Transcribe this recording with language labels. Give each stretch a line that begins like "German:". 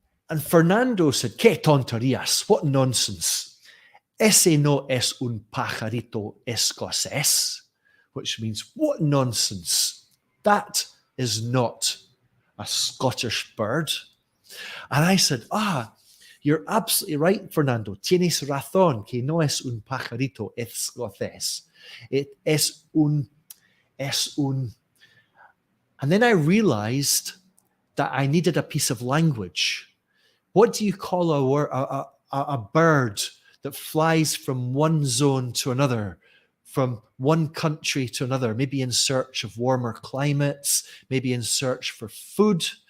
English: And Fernando said,
Spanish: "Que tonterías,
English: what nonsense."
Spanish: ese no es un pajarito escocés,
English: which means, what nonsense. That is not a Scottish bird. And I said, you're absolutely right, Fernando.
Spanish: Tienes razón, que no es un pajarito escocés.
English: It
Spanish: es un.
English: And then I realized that I needed a piece of language. What do you call a bird that flies from one zone to another, from one country to another, maybe in search of warmer climates, maybe in search for food?